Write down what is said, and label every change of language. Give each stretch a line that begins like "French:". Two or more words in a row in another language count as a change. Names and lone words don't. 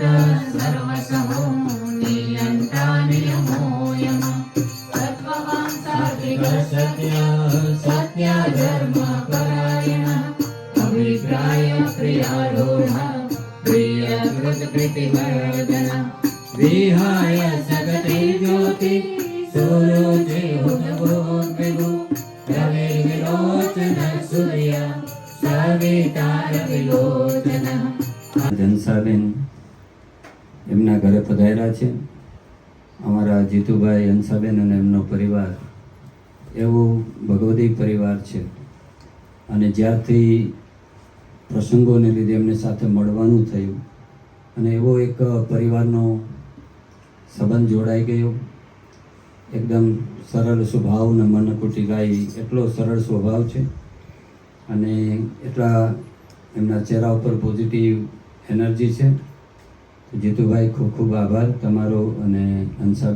Sanskrit: सर्वसहो नियन्ता नियमो यम सत्त्ववान् सात्विक सत्य सत्य धर्म परायण अभिप्राय प्रियारूढ प्रियकृत प्रीतिवर्धन विहाय सगते ज्योति सुरुचि हुतभोग्विभु रविर्विलोचन सूर्य सवितार विलोचन
Gujarati: હંસાબેન એમના ઘરે પધાર્યા છે અમારા જીતુભાઈ હંસાબેન અને એમનો પરિવાર એવો ભગવદી પરિવાર છે અને જ્યારથી પ્રસંગોને લીધે એમને સાથે મળવાનું થયું અને એવો એક પરિવારનો સંબંધ જોડાઈ ગયો એકદમ સરળ સ્વભાવ અને મનકુટીલાઈ એટલો સરળ સ્વભાવ છે અને એટલા એમના ચહેરા ઉપર
English: positive energy
Gujarati: છે જીતુભાઈ ખૂબ ખૂબ આભાર તમારો અને હંસાબેનનો કે આજે